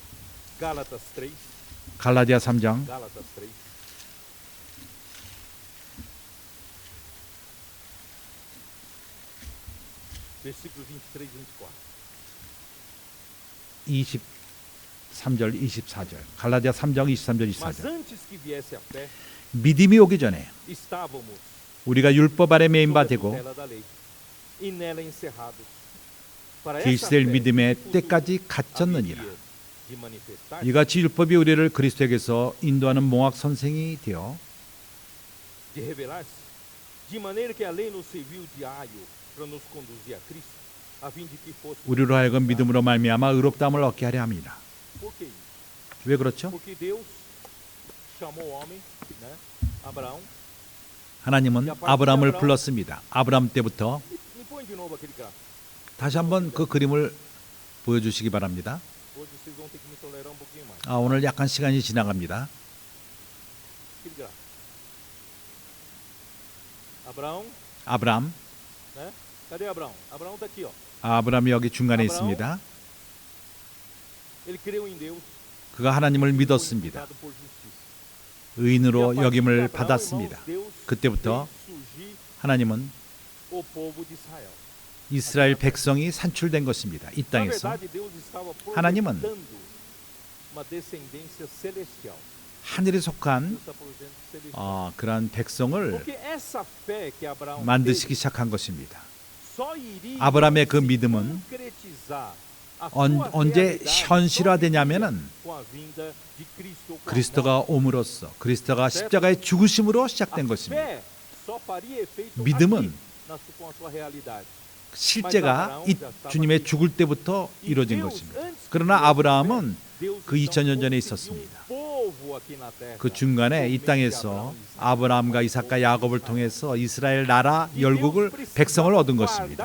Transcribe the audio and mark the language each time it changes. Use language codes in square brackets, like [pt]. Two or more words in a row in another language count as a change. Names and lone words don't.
[ko] 갈라디아 3장 [pt] Gálatas 3. [ko] 23절 24절. 갈라디아 3장 23절 [pt] Mas [ko] 24절. [pt] antes que viesse a fé, [ko] 믿음이 오기 전에 [pt] estávamos [ko] 우리가 율법 아래 매인 [pt] sob [ko] 바 [pt] a [ko] 되고 [pt] tutela da lei, e nela encerrados. Para essa [ko] 계시될 [pt] fé, [ko] 믿음의 [pt] o [ko] 때까지 [pt] futuro [ko] 갇혔느니라. [pt] haveria de manifestar [ko] 이같이 율법이 우리를 그리스도에게서 인도하는 몽학 선생이 되어 [pt] de revelar-se, de maneira que a lei nos serviu de aio para nos conduzir a Cristo, a fim de que fosse. [ko] 우리로 하여금 믿음으로 말미암아 의롭다함을 얻게 하려 합니다. [pt] Por que isso? [ko] 왜 그렇죠? [pt] Porque Deus chamou o homem, né? Abraão. [ko] 하나님은 아브라함을 불렀습니다. 아브라함 때부터 [pt] Me põe de novo aquele gráfico. [ko] 다시 한번 그 그림을 보여주시기 바랍니다. [pt] Hoje vocês vão ter que me tolerar um pouquinho mais. [ko] 오늘 약간 시간이 지나갑니다. [pt] Aquele gráfico. Abraão, [ko] 아브라함, [pt] né? Cadê Abraão? Abraão está aqui, ó. [ko] 아브라함이 여기 중간에 있습니다. [pt] Ele creu em Deus. [ko] 그가 하나님을 믿었습니다. [pt] Justificado por justiça. [ko] 의인으로 [pt] E a partir de [ko] 여김을 [pt] Abraão, [ko] 받았습니다. [pt] irmãos, Deus [ko] 그때부터 [pt] fez surgir [ko] 하나님은 [pt] o povo de Israel. [ko] 이스라엘 백성이 산출된 것입니다. 이 [pt] Na [ko] 땅에서 [pt] verdade, Deus estava [ko] 하나님은 [pt] projetando uma descendência celestial. [ko] 하늘에 속한 [pt] Deus está projetando celestial. [ko] 그러한 백성을 [pt] Porque essa fé que Abraão [ko] 만드시기 [pt] teve [ko] 시작한 것입니다. [pt] só iria [ko] 아브라함의 그 [pt] se [ko] 믿음은 [pt] concretizar a [ko] 언- [pt] sua [ko] 언제 [pt] realidade [ko] 현실화되냐면은 [pt] com a vinda de Cristo, com a [ko] 그리스도가 옴으로써 그리스도가 십자가의 죽으심으로 시작된 [pt] A [ko] 것입니다. [pt] fé só faria efeito [ko] 믿음은 [pt] aqui, com a sua realidade. [ko] 실제가 이 주님의 죽을 때부터 이루어진 것입니다. 그러나 아브라함은 그 2000년 전에 있었습니다. 그 중간에 이 땅에서 아브라함과 이삭과 야곱을 통해서 이스라엘 나라 열국을 백성을 얻은 것입니다.